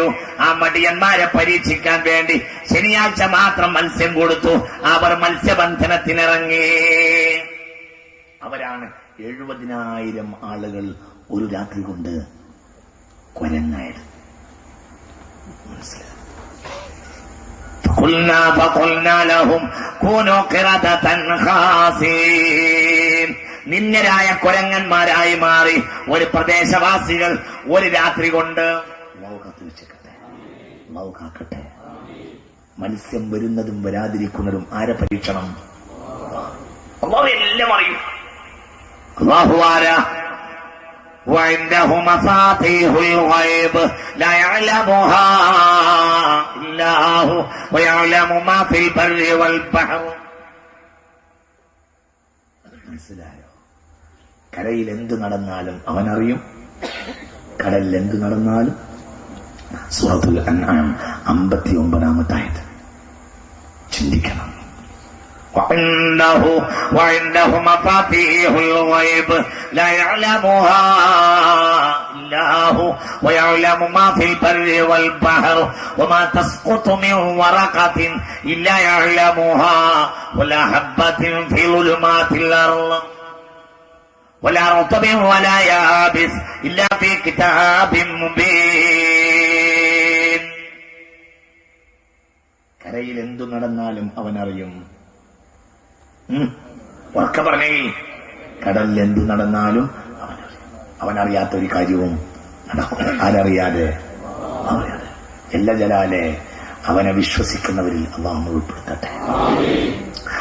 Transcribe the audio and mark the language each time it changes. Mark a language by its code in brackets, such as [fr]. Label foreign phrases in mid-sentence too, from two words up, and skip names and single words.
[ml] ആ മടിയന്മാരെ പരീക്ഷിക്കാൻ വേണ്ടി ശനിയാഴ്ച മാത്രം മത്സ്യം കൊടുത്തു. അവർ മത്സ്യബന്ധനത്തിനിറങ്ങി. അവരാണ് 70,000 ആളുകൾ ഒരു രാത്രി കൊണ്ട് കൊരങ്ങായത്. മനസ്സിലായി? [ar] فقلنا لهم كونوا قردة خاسئين. [ml] നിന്ദരായ കൊരങ്ങന്മാരായി മാറി ഒരു പ്രദേശവാസികൾ ഒരു രാത്രി കൊണ്ട്. അല്ലാഹു കാക്കട്ടെ. മത്സ്യം വരുന്നതും വരാതിരിക്കുന്നതും ആരെ പരീക്ഷണം? അല്ലാഹു എല്ലാം അറിയും. അല്ലാഹു ആരാ? [ar] وعنده مفاتيح الغيب لا يعلمها إلا هو ويعلم ما في البر والبحر. [ml] മനസ്സിലായോ? കരയിൽ എന്ത് നടന്നാലും അവനറിയും, കടലിൽ എന്ത് നടന്നാലും. സൂറത്തുൽ അൻആം 59 ചിന്തിക്കണം. [ar] وعنده مفاتيح الغيب لا يعلمها إلا هو ويعلم ما في البر والبحر وما تسقط من ورقة إلا يعلمها ولا حبة في ظلمات الأرض ولا رطب ولا يابس إلا في كتاب مبين. [ml] കരയിൽ എന്തു നടന്നാലും അവനറിയും. ഉറക്കെ പറഞ്ഞേ, കടലിൽ എന്തു നടന്നാലും അവനറിയാത്ത ഒരു കാര്യവും നടക്കും. ആരറിയാതെ? [ar] جل جلاله [ml] അവനെ വിശ്വസിക്കുന്നവരിൽ അല്ലാഹു ഉൾപ്പെടുത്തട്ടെ.